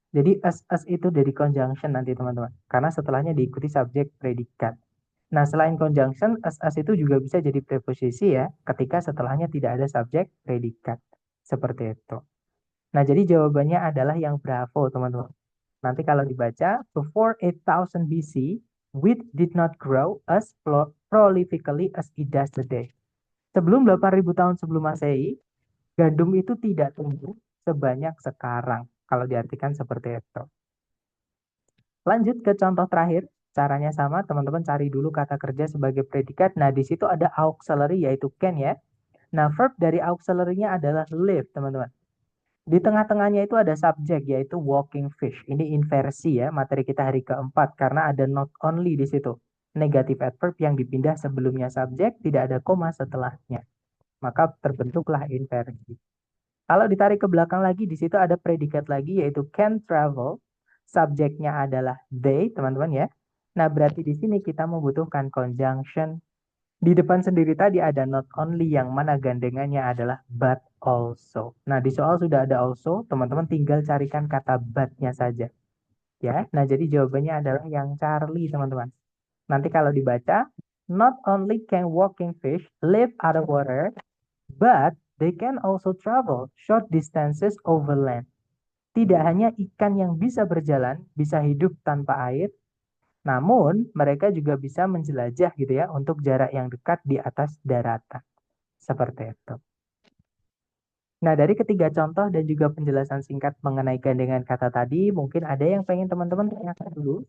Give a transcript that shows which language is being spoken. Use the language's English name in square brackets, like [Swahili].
[Indonesian] Jadi us itu dari conjunction nanti, teman-teman. Karena setelahnya diikuti subjek predikat. Nah, selain conjunction, us itu juga bisa jadi preposisi ya, ketika setelahnya tidak ada subjek predikat. Seperti itu. Nah, jadi jawabannya adalah yang bravo, teman-teman. Nanti kalau dibaca, [English] before 8000 BC, wheat did not grow as prolifically as it does today. [Indonesian] Sebelum 8000 tahun sebelum Masehi, gandum itu tidak tumbuh sebanyak sekarang. Kalau diartikan seperti itu. Lanjut ke contoh terakhir. Caranya sama, teman-teman cari dulu kata kerja sebagai predikat. Nah, di situ ada auxiliary yaitu can ya. Nah, verb dari auxiliary-nya adalah live, teman-teman. Di tengah-tengahnya itu ada subjek yaitu walking fish. Ini inversi ya, materi kita hari keempat karena ada not only di situ. Negatif adverb yang dipindah sebelumnya subjek, tidak ada koma setelahnya. Maka terbentuklah inversi. Kalau ditarik ke belakang lagi, di situ ada predikat lagi yaitu can travel. Subjeknya adalah they, teman-teman ya. Nah, berarti di sini kita membutuhkan conjunction. Di depan sendiri tadi ada not only yang mana gandengannya adalah but also. Nah, di soal sudah ada also, teman-teman tinggal carikan kata but-nya saja. Ya, nah jadi jawabannya adalah yang Charlie, teman-teman. Nanti kalau dibaca, [English] not only can walking fish live out of water, but they can also travel short distances over land. [Indonesian] Tidak hanya ikan yang bisa berjalan, bisa hidup tanpa air, namun mereka juga bisa menjelajah gitu ya untuk jarak yang dekat di atas daratan. Seperti itu. Nah, dari ketiga contoh dan juga penjelasan singkat mengenai gandengan kata tadi, mungkin ada yang pengen teman-teman tanyakan dulu.